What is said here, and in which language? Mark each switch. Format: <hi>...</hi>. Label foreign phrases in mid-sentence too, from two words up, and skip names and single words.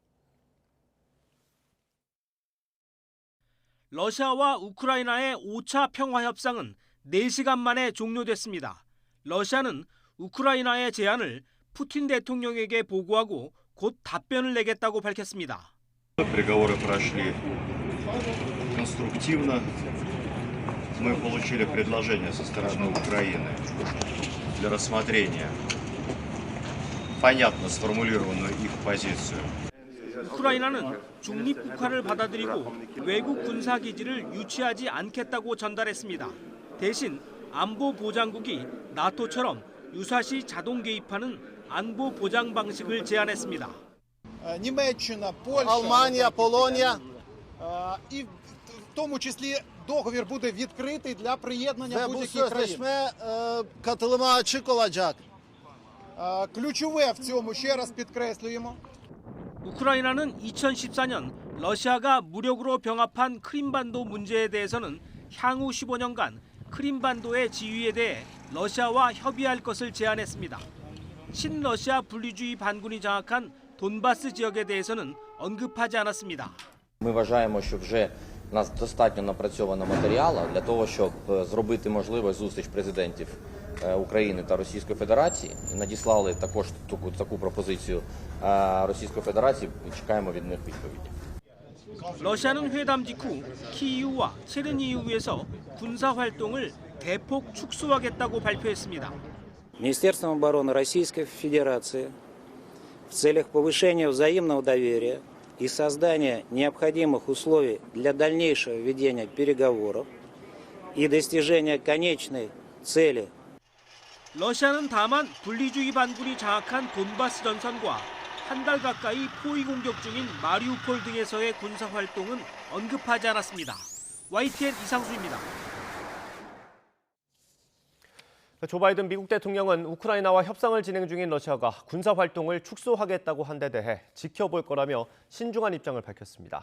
<ko>러시아와 우크라이나의 5차 평화 협상은 4시간 만에 종료됐습니다. 러시아는 우크라이나의 제안을 푸틴 대통령에게 보고하고 곧 답변을 내겠다고 밝혔습니다.</ko> <ru>Переговоры прошли конструктивно. Мы получили предложение со стороны Украины для рассмотрения понятно сформулированную их позицию.</ru> <ko>우크라이나는 중립 북한을 받아들이고 외국 군사 기지를 유치하지 않겠다고 전달했습니다. 대신 안보 보장국이 나토처럼 유사시 자동 개입하는 안보 보장 방식을 제안했습니다.</ko> <uk>Німеччина, Польща, Алманія, Полонія і в тому числі договір буде відкритий для приєднання будь-яких країн.</uk> <tr>Katılıma açık olacak.</tr> <uk>Ключове в цьому ще раз підкреслюємо.</uk> <ko>우크라이나는 2014년 러시아가 무력으로 병합한 크림반도 문제에 대해서는 향후 15년간 크림반도의 지위에 대해 러시아와 협의할 것을 제안했습니다. 친러시아 분리주의 반군이 장악한 돈바스 지역에 대해서는 언급하지 않았습니다.</ko> <uk>Ми вважаємо, що вже у нас достатньо напрацьовано матеріалу для того, щоб зробити можливу зустріч президентів України та Російської Федерації. Надіслали також таку пропозицію Російської Федерації. Чекаємо від них відповіді.</uk> <ko>러시아는 회담 직후 키이우와 체르니우에서 군사 활동을 대폭 축소하겠다고 발표했습니다.</ko> <ru>Министерством обороны Российской Федерации в целях повышения взаимного доверия и создания необходимых условий для дальнейшего ведения переговоров и достижения конечной цели.</ru> <ko>러시아는 다만 분리주의 반군이 장악한 돈바스 전선과 한 달 가까이 포위 공격 중인 마리우폴 등에서의 군사 활동은 언급하지 않았습니다. YTN 이상수입니다. 조 바이든 미국 대통령은 우크라이나와 협상을 진행 중인 러시아가 군사 활동을 축소하겠다고 한 데 대해 지켜볼 거라며 신중한 입장을 밝혔습니다.</ko>